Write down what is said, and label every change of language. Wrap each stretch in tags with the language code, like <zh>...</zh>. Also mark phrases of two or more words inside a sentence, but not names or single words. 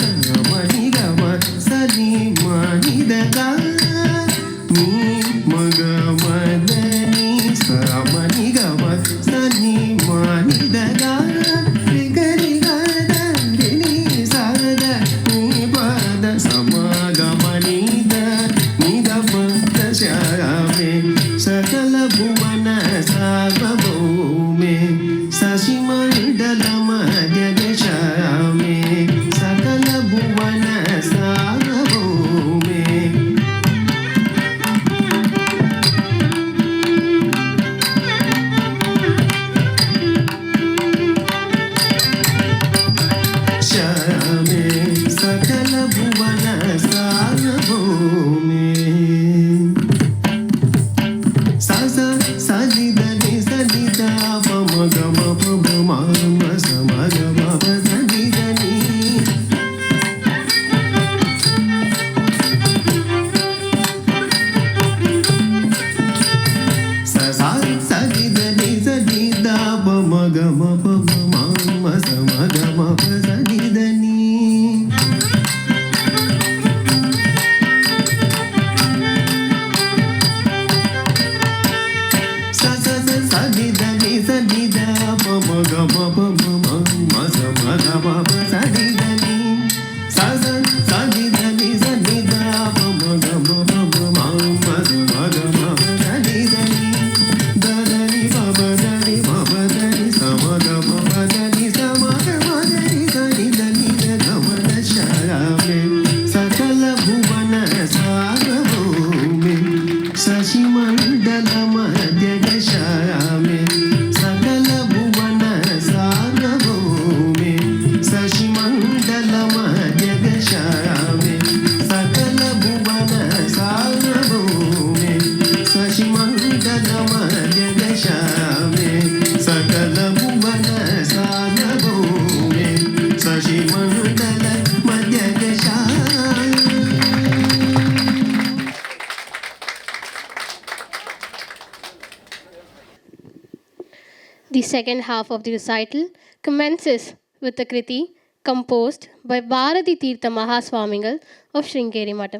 <sa>मणि गम सनि मणि दगा नी मग मद नी स मणि गम सनि मणि दगा गरि गद नी सद नी पद समग मणि द निद पद श्यामे सकल भुवन सार्वभौमे शशिमण्डलमध्यगशामे सकल भुवन सार्वभौमे श्यामे सकल भुवन सार्वभौमे सा सा सा नि द नि स नि द प म ग म प ब म म स म ग म प स नि द नि सा सा सा नि द नि स नि द प म ग म प ब म म स म ग म प स नि द नि सा सा सा सा नि द नि स नि द प म ग म प म म म स म ग म प स नि द नि सा सा सा नि द नि स नि द प म ग म प म म म स म ग म प स नि द नि द द नि प प द नि प प द नि स म ग म प द नि स म ग म द नि स नि द नि द ग म द श्यामे सकल भुवन सार्वभौमे शशिमण्डलमध्यगशामे सकल भुवन सार्वभौमे शशिमण्डलमध्यगशामे सकल भुवन सार्वभौमे शशिमण्डलमध्यगशामे सकल भुवन सार्वभौमे शशिमण्डलमध्यगशामे</sa> <en>The second half of the recital commences with a kriti composed by Bharati Tirtha Mahaswamingal of Sringeri Matam.</en>